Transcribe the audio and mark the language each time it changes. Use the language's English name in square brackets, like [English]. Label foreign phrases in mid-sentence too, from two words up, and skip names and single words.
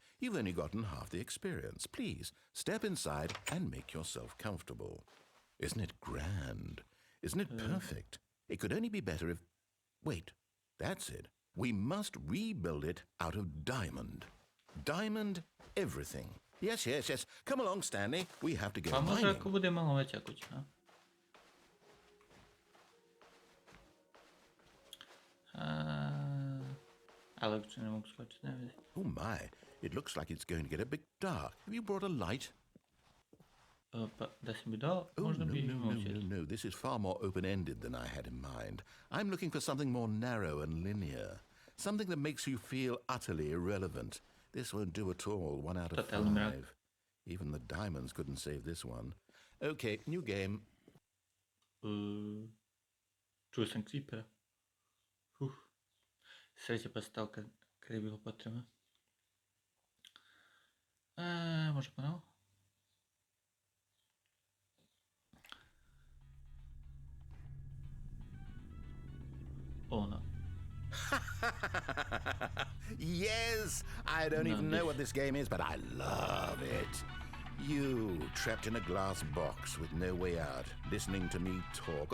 [English] You've only gotten half the experience. Please, step inside and make yourself comfortable. Isn't it grand? Isn't it perfect? It could only be better if... Wait, that's it. We must rebuild it out of diamond. Diamond everything. Yes. Come along, Stanley. We have to go mining. [Croatian] Pa može ako bude malo veća kuća, a? Ali ne mogu skočiti, ne vidi. [English] Oh my, it looks like it's going to get a bit dark. Have you brought a light? [Croatian] Pa da si mi dao, možda bi imao svjetlo. [English] No, this is far more open-ended than I had in mind. I'm looking for something more narrow and linear. Something that makes you feel utterly irrelevant. This won't do at all, 1 out of 5. Even the diamonds couldn't save this one. Okay, new game. [Croatian] Čuo sam creepera. Sreće pa stao kad je bilo potrebno. Može ponovo? [English] Oh no. Yes! I don't even know what this game is, but I love it. You, trapped in a glass box with no way out, listening to me talk.